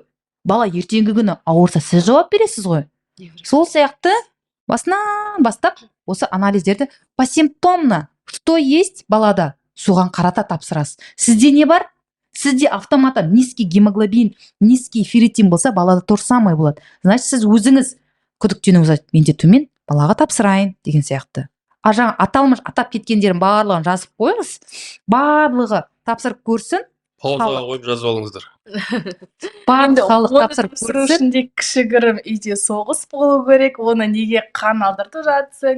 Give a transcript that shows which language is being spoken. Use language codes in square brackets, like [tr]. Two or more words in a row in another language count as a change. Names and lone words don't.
[kk] Бала ертеңгі күні ауырса сіз жауап бересіз ғой. Сол сияқты басынан бастап осы анализдерді [ru] посимптомно, что есть [kk] балада, соған қарата тапсырасыз. Сізде не бар? Сізде [ru] автоматом низкий гемоглобин, низкий ферритин [kk] болса, балада [ru] то же самое [kk] болады. Значит, сіз өзіңіз күдіктенуіңіз, менде төмен, балаға тапсырайын деген сияқты. А жаңа аталмыш атап кеткендерін барлығын жазып қойыңыз. Барлығы тапсырып көрсін. Паузаға қойып жазып алыңыздар. Барлық халық тапсырып көрсін. көрсін. Кішігірім үйде соғыс болу керек. Оны неге қан алдыртып жатсың?